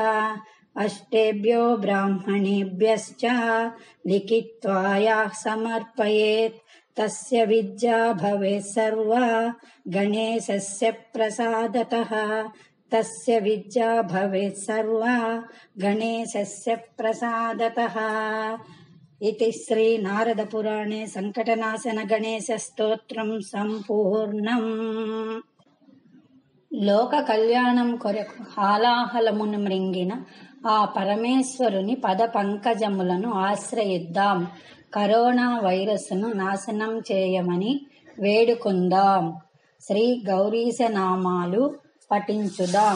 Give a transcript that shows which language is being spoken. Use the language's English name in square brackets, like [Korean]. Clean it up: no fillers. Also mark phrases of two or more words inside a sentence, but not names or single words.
[Sanskrit] अष्टेभ्यो ब्राह्मणेभ्यश्च लिखित्वा याः समर्पयेत् तस्य विद्या भवेत् सर्वा गणेशस्य प्रसादतः। तस्य विद्या भवेत् सर्वा गणेशस्य प्रसादतः। इति श्री नारद पुराणे संकटनाशन गणेश स्तोत्रं संपूर्णम्। [Telugu] లోక కళ్యాణం కొరకు హాలాహలమును మ్రింగిన ఆ పరమేశ్వరుని పద పంకజములను ఆశ్రయిద్దాం. కరోనా వైరస్ను నాశనం చేయమని వేడుకుందాం. శ్రీ గౌరీశ నామాలు పఠించుదాం.